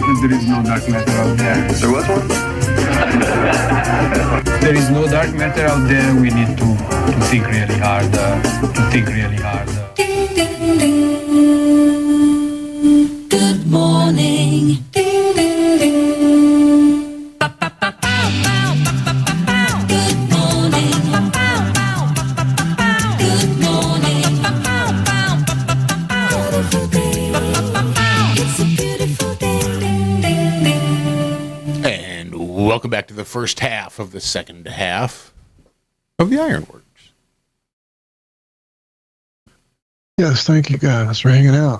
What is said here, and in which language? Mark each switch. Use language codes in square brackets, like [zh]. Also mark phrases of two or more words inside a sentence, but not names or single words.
[en] there is no dark matter out there. There was one? There is no dark matter out there. We need to think really hard. Good morning. Ding, ding, ding. Ba, ba, ba, bow, bow, ba, ba, ba, bow. Good morning. Ba, bow, bow, ba, ba, ba, bow. Good morning. Ba, bow, bow, ba, ba, ba, bow. Beautiful day. Ba, ba, ba, bow. It's a beautiful day. Ding, ding, ding. And welcome back to the first half of the second half of the Ironworks. Yes, thank you guys for hanging out.